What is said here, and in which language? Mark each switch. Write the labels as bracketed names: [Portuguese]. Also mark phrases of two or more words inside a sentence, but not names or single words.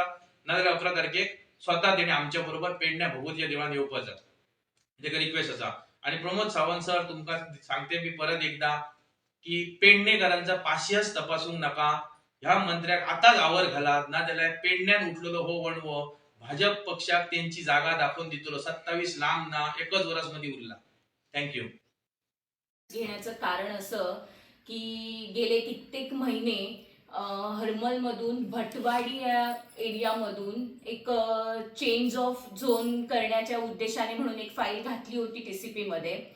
[Konkani] नाजाल्यार 11 तारखेक स्वतः त्यांनी आमच्या बरोबर पेडण्या भगवतीच्या देवळात येवपाचा. तेका रिक्वेस्ट आसा. आणि प्रमोद सावंत सर तुमकां सांगते मी परत एकदा की पेडणेकारांचा पाशियस तपासूंक नका. ह्या मंत्र्याक आताच आवर घालात नाजाल्यार पेडण्यान उठलेलो हो वणवो भाजप पक्षाक त्यांची जागा दाखवून दितलो. 27 लांब ना एकच वर्स मध्ये उरला. [English] thank you. [Marathi] घेण्याचं कारण असं की गेले कित्येक महिने हर्मलमधून भटवाडी या एरियामधून एक [English] change of zone [Marathi] करण्याच्या उद्देशाने म्हणून एक फाईल घातली होती टीसीपी मध्ये.